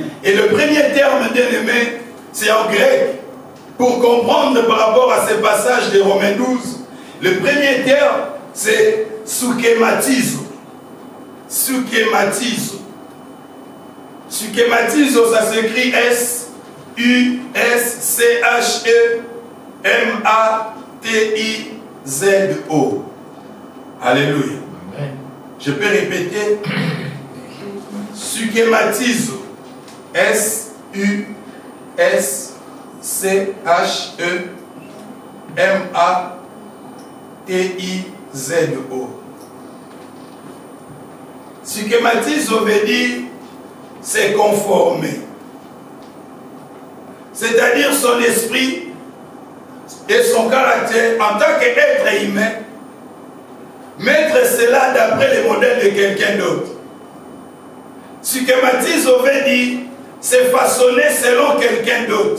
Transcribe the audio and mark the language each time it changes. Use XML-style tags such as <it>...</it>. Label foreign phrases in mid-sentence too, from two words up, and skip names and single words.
<fr>Et le premier terme, bien aimé, c'est en grec. Pour comprendre par rapport à ce passage de Romains 12, le premier terme, c'est sukematizo. Sukematizo. Sukematizo, ça s'écrit S-U-S-C-H-E-M-A-T-I-Z-O. Alléluia. Amen. Je peux répéter. Sukematizo. S-U-S-C-H-E-M-A-T-I-Z-O. Sukematizo veut dire c'est conformer. C'est-à-dire son esprit et son caractère en tant qu'être humain, mettre cela d'après les modèles de quelqu'un d'autre. Sukematizo veut dire c'est façonner selon quelqu'un d'autre.</fr>